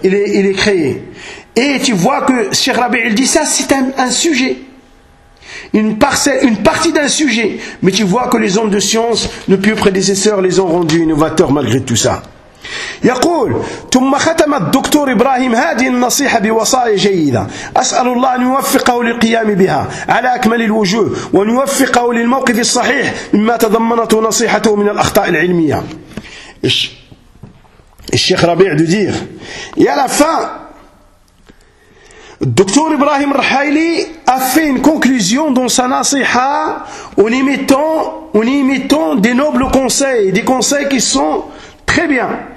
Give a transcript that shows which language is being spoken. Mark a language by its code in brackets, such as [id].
[fr] Il est créé. Et tu vois que Cheikh Rabi, il dit ça, c'est un sujet. Une partie d'un sujet. Mais tu vois que les hommes de science, nos pieux prédécesseurs, les ont rendus innovateurs malgré tout ça. [ar] يقول ثم ختم الدكتور إبراهيم هذه النصيحة بوصايا جيدة أسأل الله أن يوفقه للقيام بها على أكمل الوجوه وأن يوفقه للموقف الصحيح مما تضمنته نصيحته من الأخطاء العلمية. [fr] الشيخ ربيع دودير يا لفا الدكتور إبراهيم الرحايلي a fait une conclusion dans sa nasiha en imitant des nobles conseils, des conseils qui sont très bien.